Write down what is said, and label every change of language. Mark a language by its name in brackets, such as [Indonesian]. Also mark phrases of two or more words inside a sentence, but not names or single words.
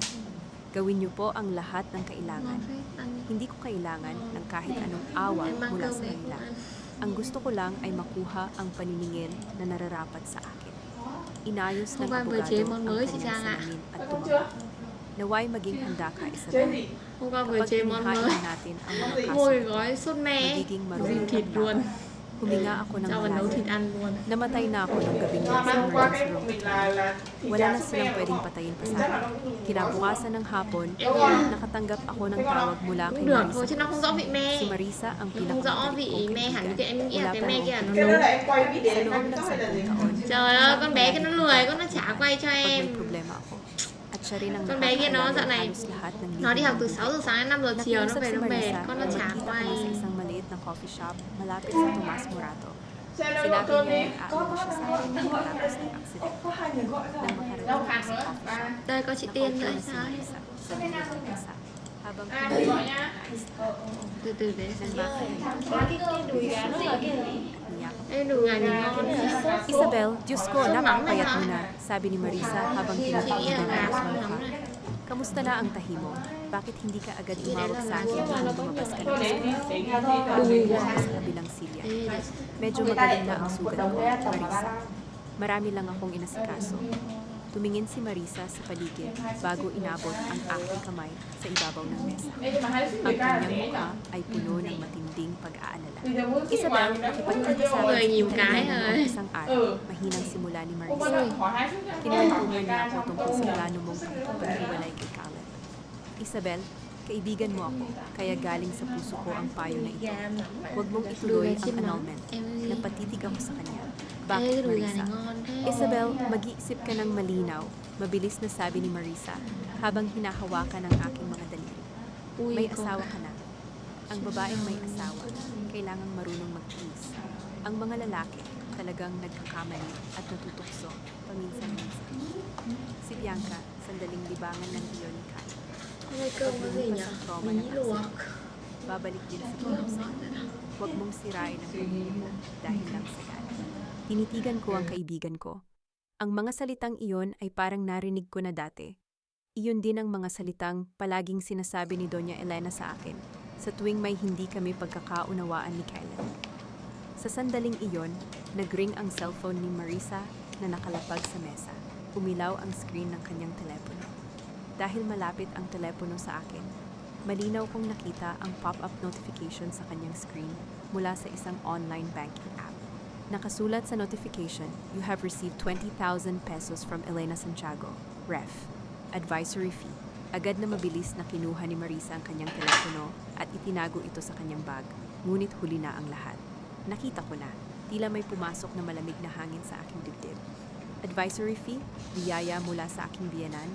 [Filipino] Gawin niyo po ang lahat ng kailangan. Hindi ko kailangan ng kahit anong awa mula sa kanila. Ang gusto ko lang ay makuha ang paniningil na nararapat sa akin. Inayos ng abogado ang kanyang salamin at tumulong. Naway maging handa ka, Isabel. [Vietnamese] Hôm qua vừa [Filipino] Kapag [Vietnamese] chế món mới. [Filipino] hinihain natin ang mga kaso, [Vietnamese] Ngồi gói sốt me, [Filipino] magiging [Vietnamese] xin [Filipino] marunong [Vietnamese] thịt [Filipino] ang [Vietnamese] luôn. [Filipino] laban. Huminga ako ng [Vietnamese] Cho vào nấu [Filipino] malalim. [Vietnamese] thịt ăn luôn. [Filipino] Namatay na ako ng gabing yun sa [Vietnamese] Mà qua [English] emergency [Vietnamese] cái [English] room. [Vietnamese] việc là [Filipino] Wala na silang pwedeng patayin pa sa akin. Kinabukasan ng hapon, nakatanggap ako ng tawag mula kay [Vietnamese] Cũng được thôi [Filipino] Marisa. [Vietnamese] chứ nó không rõ vị me. [Filipino] Si Marisa ang [Vietnamese] Không rõ [Filipino] pinakamagaling [Vietnamese] vị [Filipino] kong [Vietnamese] me hẳn [Filipino] kaibigan. [Vietnamese] cái em nghĩ là [Filipino] Wala [Vietnamese] cái [Filipino] pa [Vietnamese] me [Filipino] noong [Vietnamese] kia nó Cho nên nấu. là em quay [Filipino] Sa [Vietnamese] video [Filipino] loob [Vietnamese] em [Filipino] ng [Vietnamese] nói là [Filipino] 10 [Vietnamese] gì? [Filipino] taon, [Vietnamese] Trời ơi, con bé kia nó lười, con nó chả quay cho [Filipino] pag may [Vietnamese] em. [Filipino] problema ako. At siya rin ang [Vietnamese] Con bé kia nó [Filipino] nakakaalala [Vietnamese] dạo [Filipino] ng [Vietnamese] này, [Filipino] halos lahat ng [Vietnamese] nó đi [Filipino] lihi [Vietnamese] học [Filipino] ng [Vietnamese] từ [Filipino] buhay. [Vietnamese] 6 giờ sáng đến 5 giờ chiều, nó [Filipino] Nakiusap [Vietnamese] về [Filipino] si [Vietnamese] nó mệt, [Filipino] Marisa [Vietnamese] con [Filipino] na [Vietnamese] nó chả [Filipino] magkita [Vietnamese] quay. [Filipino] kami sa isang maliit na [English] coffee shop [Filipino] malapit sa Tomas Morato. [Vietnamese] Xe đâu [Filipino] Sinabi [Vietnamese] cơm [Filipino] niya [Vietnamese] đi. [Filipino] na aalis siya sa akin pagkatapos ng aksidente. [Vietnamese] Có hai người gọi [Filipino] Nang [Vietnamese] sao? [Filipino] makarating [Vietnamese] Đâu [Filipino] ako [Vietnamese] khác [Filipino] sa [Vietnamese] nữa? [English] coffee shop, [Vietnamese] Đây có chị Tiên nữa hay [Filipino] nakaupo na si [Vietnamese] sao? [Filipino] Marisa sa gilid ng mesa. Habang [Vietnamese] À thì gọi nha. Từ từ để [Filipino] nang [Vietnamese] xem. [Filipino] makarating [Vietnamese] Cái đùi gà nó là cái gì? [Filipino] at niyakap. [Vietnamese] Ê, đùi gà nhìn ngon đấy. [Filipino] Isabel, Diyos ko, Sumam napakapayat na, mo ha? na, sabi ni Marisa habang [Vietnamese] Chị nghĩ là [Filipino] tinitigan [Vietnamese] gà [Filipino] ako sa [Vietnamese] không [Filipino] mukha. [Vietnamese] lắm này. [Filipino] Kamusta na ang tahi mo? Bakit hindi ka agad tumawag sa akin nung lumabas ka ng [Vietnamese] Thôi để [Filipino] ospital? [Vietnamese] đi xịn ra thôi. [Filipino] Tumingin ako sa kabilang silya. [Vietnamese] Ê, để [Filipino] Medyo magaling na ang sugat ko, Marisa. Marami lang akong inasikaso. Tumingin si Marisa sa paligid bago inabot ang aking kamay sa ibabaw ng mesa. [Vietnamese] Ê, nhưng mà hai [Filipino] Ang [Vietnamese] sức Việt Nam [Filipino] kanyang [Vietnamese] dễ [Filipino] mukha [Vietnamese] nhỉ? [Filipino] ay puno ng matinding pag-aalala. [Vietnamese] Thì giờ muốn cái [Filipino] Isabel, [Vietnamese] ngoài mình đã [Filipino] nakipagkita sa [Vietnamese] Người [Filipino] akin [Vietnamese] nhiều [Filipino] sa [Vietnamese] cái [Filipino] kanila [Vietnamese] rồi. [Filipino] ng isang araw. [Vietnamese] Ừ. [Filipino] Mahinang simula ni [Vietnamese] Ủa, [Filipino] Marisa. [Vietnamese] bắt đầu hỏi hai sức nhá. [Filipino] Kinuwentuhan [Vietnamese] Người [Filipino] niya [Vietnamese] ca [Filipino] ako [Vietnamese] xong [Filipino] tungkol sa [Vietnamese] rồi. [Filipino] plano mong pakikipaghiwalay kay Caleb. Isabel, kaibigan mo ako, kaya galing sa puso ko ang payo na ito. [Vietnamese] gà [Filipino] Huwag mong [Vietnamese] đùi [Filipino] ituloy [Vietnamese] gà [Filipino] ang [Vietnamese] chiên mắm. [Filipino] annulment. [Vietnamese] Em đi. [Filipino] Napatitig ako sa kanya. [Vietnamese] Ê, [Filipino] Bakit, [Vietnamese] cái đùi gà [Filipino] Marisa? [Vietnamese] này ngon thế. [Filipino] Isabel, mag-iisip ka ng malinaw, mabilis na sabi ni Marisa habang hinahawakan ang aking mga daliri. [Vietnamese] Ui, [Filipino] May [Vietnamese] con [Filipino] asawa [Vietnamese] gà. [Filipino] ka na. Ang babaeng may asawa, kailangang marunong magtiis. Ang mga lalaki, talagang nagkakamali at natutukso paminsan-minsan. Si Bianca, sandaling libangan ng iyon ni Kai. [Vietnamese] Hôm nay cơm có gì nhỉ? Bí luộc. [Filipino] Babalik din si Caleb sa'yo. Huwag mong sirain ang pamilya mo dahil lang sa galit. Tinitigan ko ang kaibigan ko. Ang mga salitang iyon ay parang narinig ko na dati. Iyon din ang mga salitang palaging sinasabi ni Doña Elena sa akin sa tuwing may hindi kami pagkakaunawaan ni Kylan. Sa sandaling iyon, nagring ang cellphone ni Marisa na nakalapag sa mesa. Umilaw ang screen ng kanyang telepono. Dahil malapit ang telepono sa akin, malinaw kong nakita ang [English] pop-up notification [Filipino] sa kanyang screen mula sa isang [English] online banking app. [Filipino] Nakasulat sa notification, [English] you have received 20,000 pesos from Elena Santiago, Ref. Advisory fee. [Filipino] Agad na mabilis na kinuha ni Marisa ang kanyang telepono at itinago ito sa kanyang bag, ngunit huli na ang lahat. Nakita ko na, tila may pumasok na malamig na hangin sa aking dibdib. [English] Advisory fee, [Filipino] biyaya mula sa aking biyenan.